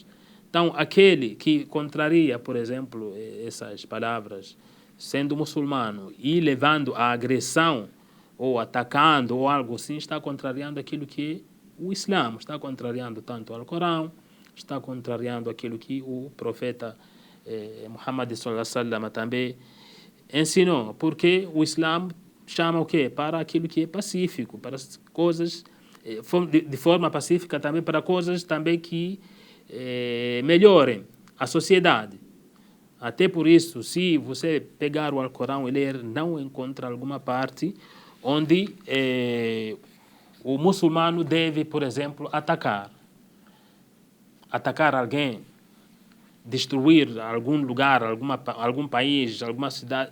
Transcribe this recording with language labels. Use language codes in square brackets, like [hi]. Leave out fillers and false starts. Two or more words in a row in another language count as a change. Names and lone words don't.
[pt] Então aquele que contraria, por exemplo, essas palavras, sendo muçulmano e levando a agressão ou atacando ou algo assim, está contrariando aquilo que o Islã, está contrariando tanto o Alcorão, está contrariando aquilo que o profeta Muhammad [ar] صلى الله عليه وسلم [pt] também ensinou, porque o Islã chama o quê? Para aquilo que é pacífico, para as coisas de forma pacífica também, para coisas também que melhorem a sociedade. Até por isso, se você pegar o Alcorão e ler, não encontra alguma parte onde o muçulmano deve, por exemplo, atacar alguém, destruir algum lugar, algum país, alguma cidade.